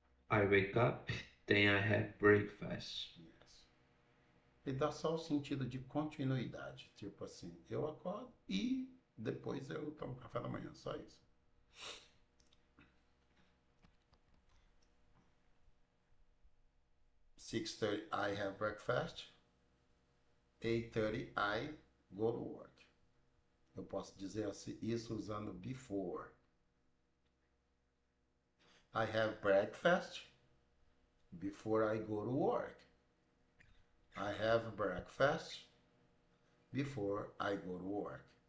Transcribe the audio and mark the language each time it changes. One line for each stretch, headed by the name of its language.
English: I wake up, then I have breakfast. Yes.
Portuguese: E dá só o sentido de continuidade. Tipo assim, eu acordo e depois eu tomo café da manhã. Só isso.
English: 6:30 I have breakfast. 8:30 I go to work.
Portuguese: Eu posso dizer assim, isso usando before.
English: I have breakfast before I go to work. I have breakfast before I go to work.